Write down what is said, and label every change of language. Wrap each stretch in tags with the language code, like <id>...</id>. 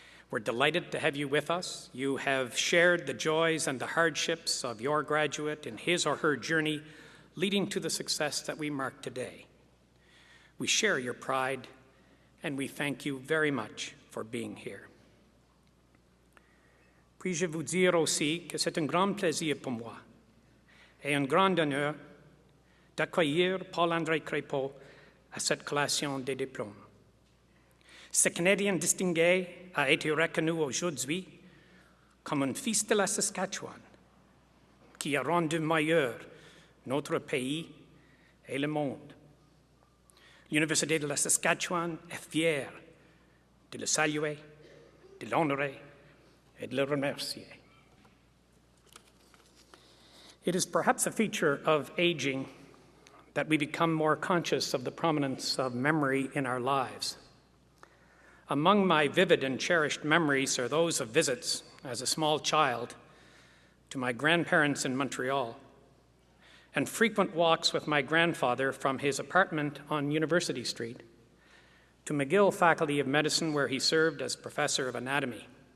<en>We're delighted to have you with us. You have shared the joys and the hardships of your graduate in his or her journey leading to the success that we mark today. We share your pride, and we thank you very much for being here.</en> <fr>Puis-je vous dire aussi que c'est un grand plaisir pour moi et un grand honneur d'accueillir Paul-André Crépeau à cette collation des diplômes. Ce Canadien distingué a été reconnu aujourd'hui comme un fils de la Saskatchewan qui a rendu meilleur notre pays et le monde. L'Université de la Saskatchewan est fière de le saluer, de l'honorer et de le remercier.</fr> <en>It is perhaps a feature of aging that we become more conscious of the prominence of memory in our lives. Among my vivid and cherished memories are those of visits as a small child to my grandparents in Montreal, and frequent walks with my grandfather from his apartment on University Street to McGill Faculty of Medicine, where he served as professor of anatomy.</en>